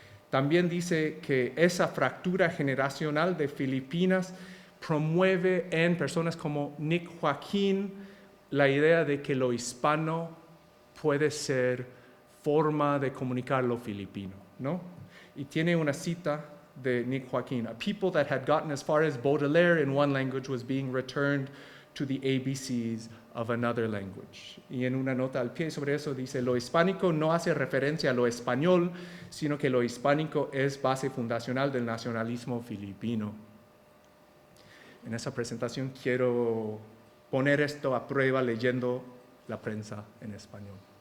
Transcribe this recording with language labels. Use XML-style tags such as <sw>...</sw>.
<es>También dice que esa fractura generacional de Filipinas promueve en personas como Nick Joaquín la idea de que lo hispano puede ser forma de comunicar lo filipino, ¿no? Y tiene una cita de Nick Joaquín:</es> <en>a people that had gotten as far as Baudelaire in one language was being returned to the ABCs of another language.</en> <es>Y en una nota al pie sobre eso dice: lo hispánico no hace referencia a lo español, sino que lo hispánico es base fundacional del nacionalismo filipino. En esa presentación quiero poner esto a prueba leyendo la prensa en español.</es>